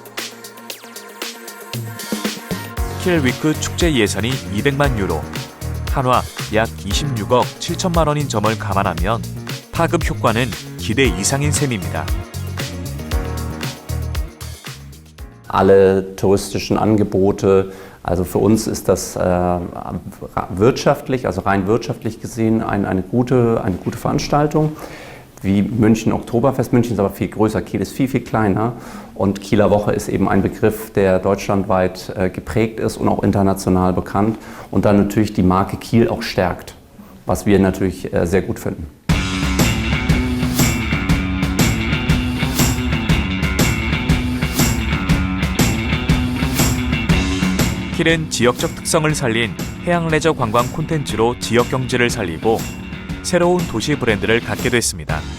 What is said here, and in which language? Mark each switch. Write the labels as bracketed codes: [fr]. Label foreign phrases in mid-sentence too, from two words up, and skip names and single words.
[ko] 킬 위크 축제 예산이 200만 유로, 한화 약 26억 7천만 원인 점을 감안하면 파급 효과는 기대 이상인 셈입니다. [de] Alle touristischen Angebote Also für uns ist das wirtschaftlich, also rein wirtschaftlich gesehen, eine gute Veranstaltung. Wie München Oktoberfest. München ist aber viel größer, Kiel ist viel, viel kleiner. Und Kieler Woche ist eben ein Begriff, der deutschlandweit geprägt ist und auch international bekannt. Und dann natürlich die Marke Kiel auch stärkt, was wir natürlich sehr gut finden. [ko] 킬은 지역적 특성을 살린 해양 레저 관광 콘텐츠로 지역 경제를 살리고 새로운 도시 브랜드를 갖게 됐습니다.